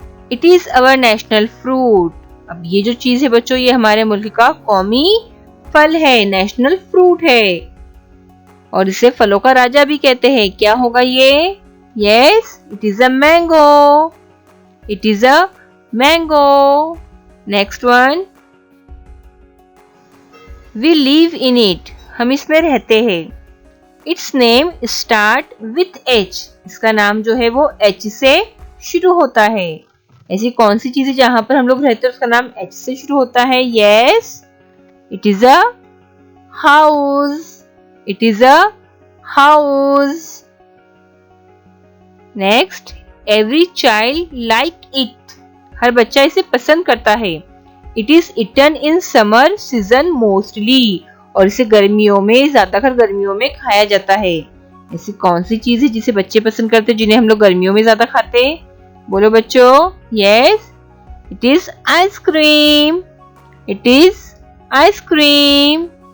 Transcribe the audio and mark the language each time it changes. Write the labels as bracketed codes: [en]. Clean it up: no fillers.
[en] It is our national fruit. [hi] अब ये जो चीज है बच्चों ये हमारे मुल्क का कौमी फल है, नेशनल फ्रूट है और इसे फलों का राजा भी कहते हैं. क्या होगा ये? [en] Yes, it is a mango. It is a mango. Next one. We live in it. [hi] हम इसमें रहते हैं. [en] Its name start with H. [hi] इसका नाम जो है वो H से शुरू होता है. ऐसी कौन सी चीज है जहां पर हम लोग रहते हैं उसका नाम H से शुरू होता है? [en] Yes, it is a house. It is a house. Next, every child like it. [hi] हर बच्चा इसे पसंद करता है. [en] It is eaten in summer season mostly. [hi] और इसे गर्मियों में ज्यादातर गर्मियों में खाया जाता है. ऐसी कौन सी चीज है जिसे बच्चे पसंद करते हैं, जिन्हें हम लोग गर्मियों में ज्यादा खाते हैं? बोलो बच्चों। [en] Yes, it is ice cream. It is ice cream.